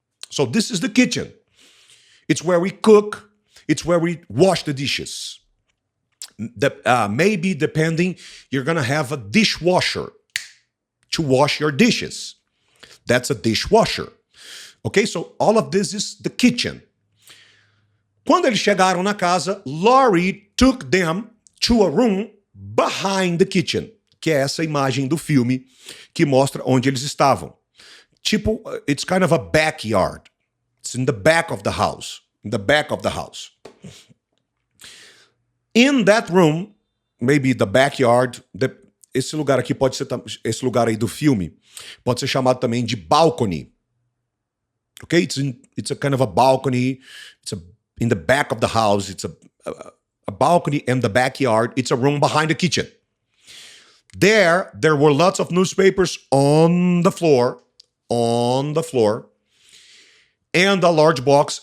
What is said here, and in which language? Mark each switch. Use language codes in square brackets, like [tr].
[en] So this is the kitchen. It's where we cook. It's where we wash the dishes. Maybe depending, you're going to have a dishwasher to wash your dishes. That's a dishwasher. Okay, so all of this is the kitchen. [pt] Quando eles chegaram na casa, Laurie [en] took them to a room behind the kitchen, [pt] que é essa imagem do filme que mostra onde eles estavam. Tipo, [en] it's kind of a backyard. It's in the back of the house. In the back of the house. In that room, maybe the backyard, [pt] esse lugar aqui pode ser, esse lugar aí do filme, pode ser chamado também de balcony. [en] Okay? It's a kind of a balcony. It's in the back of the house. It's a balcony and the backyard. It's a room behind the kitchen. There were lots of newspapers on the floor, and a large box.